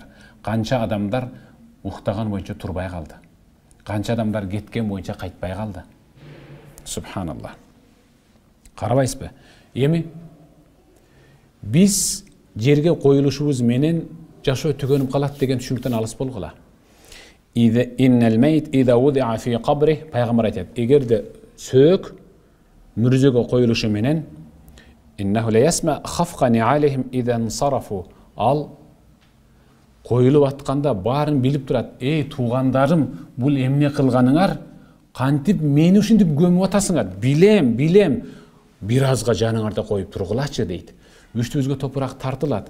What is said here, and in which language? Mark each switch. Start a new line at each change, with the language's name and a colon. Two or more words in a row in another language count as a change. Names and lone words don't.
Kyrgyz: Канча адамдар уктаган боюнча турбай калды. Канча адамдар кеткен боюнча кайтпай калды. Субханаллах. Карабайсызбы? Эми биз жерге коюлушубуз менен жашоо түгөнүп калат деген түшүнүктөн алыс болгула.
Arabic: إن الميت إذا وضع في قبره,
Kyrgyz: пайгамбар айтат, эгерде сөөк мүрзөгө коюлушу менен
Arabic: إنه ليسمع خفق نعالهم إذا انصرفوا,
Kyrgyz: ал коюлуп атканда баарын билип турат. Эй туугандарым, бул эмне кылганыңар? Кантип мени ушинтип көмүп атасыңар? Билем. Бир азга жаныңарда коюп тургулачы дейт. Үстүбүзгө топурак тартылат.